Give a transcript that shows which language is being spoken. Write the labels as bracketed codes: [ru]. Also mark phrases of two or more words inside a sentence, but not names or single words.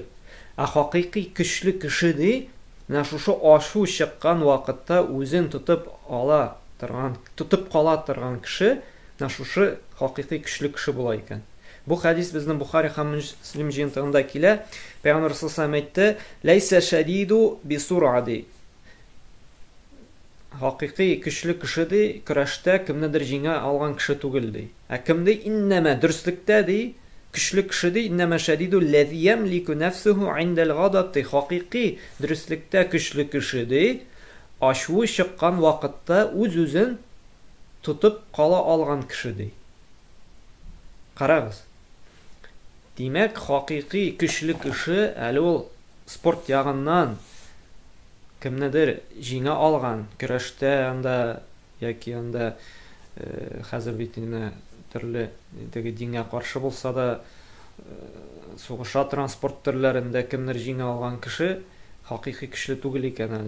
[tt] Хакыйкый көчле кеше ди, менә шушы ачу чыккан вакытта үзен тотып кала торган кеше, менә шушы хакыйкый көчле кеше була икән. Бу хәдис безнең Бухари һәм Муслим җыентыгында килә. Пәйгамбер саллаллаһу әйтте, [ar] "ليس الشديد بالصرعة". [tt] Хакыйкый көчле кеше ди, көрәштә кемнедер җиңә алган кеше түгел ди. Кем ди? Иннама дөрестлектә ди, көчле кеше ди, [ar] إنما الشديد الذي يملك نفسه عند الغضب. [tt] Хакыйкый дөрестлектә көчле кеше ди, ачуы чыккан вакытта үз-үзен тотып кала алган кеше ди. Карагыз. Димәк, хакыйкый көчле кеше әле ул спорт ягыннан кемнедер җиңә алган, көрәштә анда яки анда хәзер бит инде төрле теге дингә каршы булса да сугыша транспорт төрләрендә кемнер җиңә алган кеше хакыйкый көчле түгел икән әле.